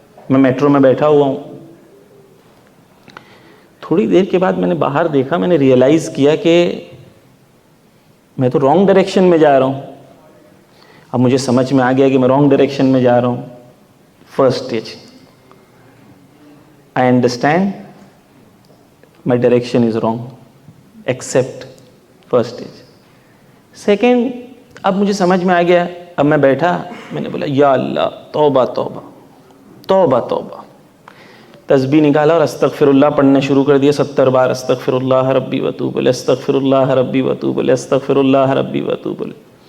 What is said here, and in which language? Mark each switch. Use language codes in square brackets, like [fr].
[ur] میں میٹرو میں بیٹھا ہوا ہوں. تھوڑی دیر کے بعد میں نے باہر دیکھا، میں نے ریئلائز کیا کہ میں تو رانگ ڈائریکشن میں جا رہا ہوں. اب مجھے سمجھ میں آ گیا کہ میں رانگ ڈائریکشن میں جا رہا ہوں. [en] First stage, I understand my direction is wrong. Accept. First stage. [ur] Second, اب مجھے سمجھ میں آ گیا. اب میں بیٹھا، میں نے بولا یا اللہ توبہ توبہ توبہ توبہ. تسبیح نکالا اور استغفر اللہ پڑھنا شروع کر دیا 70 بار. استغفر اللہ ربی وتوب الیہ، استغفر اللہ ربی وتوب الیہ، استغفر اللہ ربی وتوب الیہ.